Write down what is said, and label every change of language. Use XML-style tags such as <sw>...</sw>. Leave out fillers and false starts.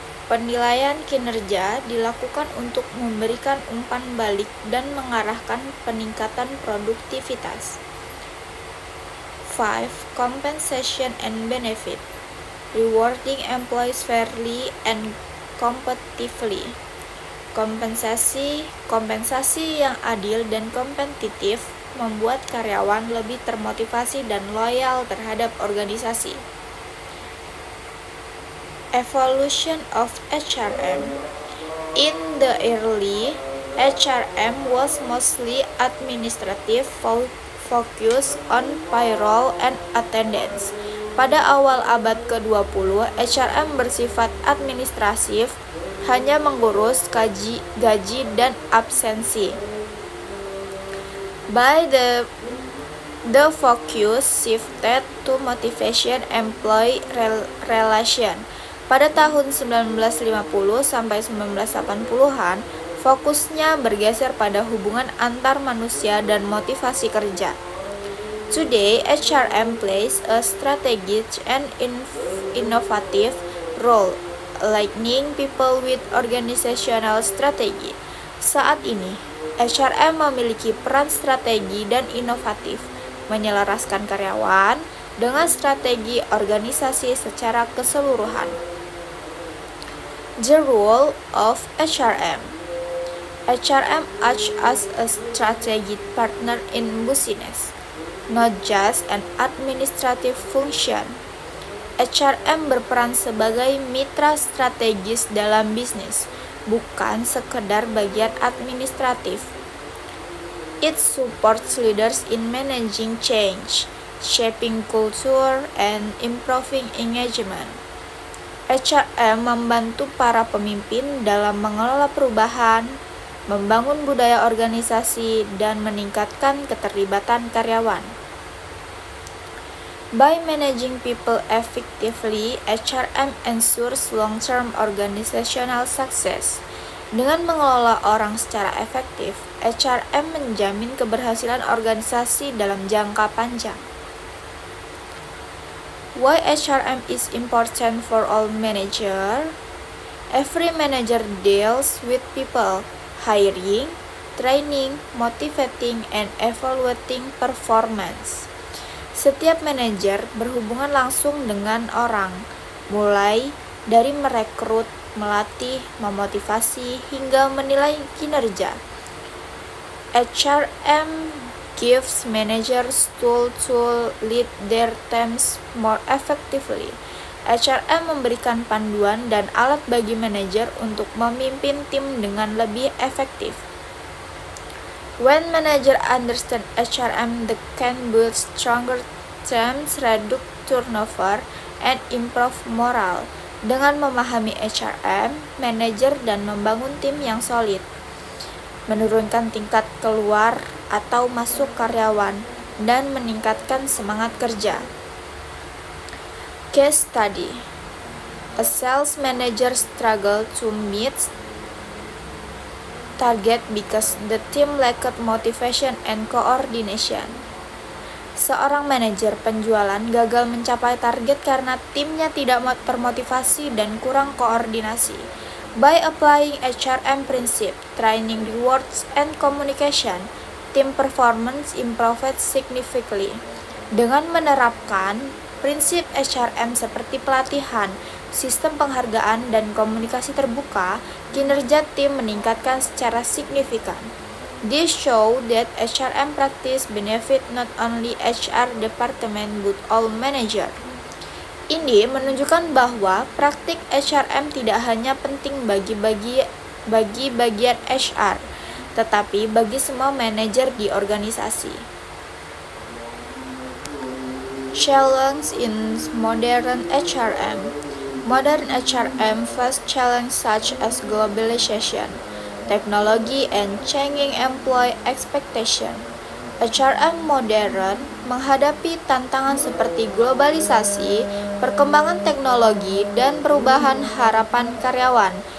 <id>Penilaian kinerja dilakukan untuk memberikan umpan balik dan mengarahkan peningkatan produktivitas. 5.</id> <en>Compensation and benefit, rewarding employees fairly and competitively.</en> <id>Kompensasi yang adil dan kompetitif membuat karyawan lebih termotivasi dan loyal terhadap organisasi.</id> <en>Evolution of HRM. In the early HRM was mostly administrative, focus on payroll and attendance.</en> <id>Pada awal abad ke-20, HRM bersifat administratif, hanya mengurus gaji dan absensi.</id> <en>By the focus shifted to motivation employee relation.</en> <id>Pada tahun 1950 sampai 1980-an, fokusnya bergeser pada hubungan antar manusia dan motivasi kerja.</id> <en>Today, HRM plays a strategic and innovative role, aligning people with organizational strategy.</en> <id>Saat ini, HRM memiliki peran strategi dan inovatif, menyelaraskan karyawan dengan strategi organisasi secara keseluruhan.</id> <en>The role of HRM. HRM acts as a strategic partner in business, not just an administrative function.</en> <id>HRM berperan sebagai mitra strategis dalam bisnis, bukan sekedar bagian administratif.</id> <en>It supports leaders in managing change, shaping culture, and improving engagement.</en> <id>HRM membantu para pemimpin dalam mengelola perubahan, membangun budaya organisasi, dan meningkatkan keterlibatan karyawan.</id> <en>By managing people effectively, HRM ensures long-term organizational success.</en> <id>Dengan mengelola orang secara efektif, HRM menjamin keberhasilan organisasi dalam jangka panjang.</id> <en>Why HRM is important for all managers? Every manager deals with people, hiring, training, motivating, and evaluating performance.</en> <id>Setiap manajer berhubungan langsung dengan orang, mulai dari merekrut, melatih, memotivasi, hingga menilai kinerja.</id> <en>HRM gives managers tools to lead their teams more effectively.</en> <id>HRM memberikan panduan dan alat bagi manajer untuk memimpin tim dengan lebih efektif.</id> <en>When manager understand HRM, they can build stronger teams, reduce turnover, and improve morale.</en> <id>Dengan memahami HRM, manajer dan membangun tim yang solid, menurunkan tingkat keluar atau masuk karyawan, dan meningkatkan semangat kerja.</id> <en>Case study: a sales manager struggled to meet target because the team lacked motivation and coordination.</en> <id>Seorang manajer penjualan gagal mencapai target karena timnya tidak termotivasi dan kurang koordinasi.</id> <en>By applying HRM principle, training, rewards, and communication, team performance improved significantly.</en> <id>Dengan menerapkan prinsip HRM seperti pelatihan, sistem penghargaan, dan komunikasi terbuka, kinerja tim meningkatkan secara signifikan.</id> <en>This show that HRM practice benefit not only HR department but all manager.</en> <id>Ini menunjukkan bahwa praktik HRM tidak hanya penting bagi bagian HR, tetapi bagi semua manajer di organisasi.</id> <en>Challenge in modern HRM. Modern HRM face challenges such as globalization, technology, and changing employee expectation.</en> <id>HRM modern menghadapi tantangan seperti globalisasi, perkembangan teknologi, dan perubahan harapan karyawan.</id>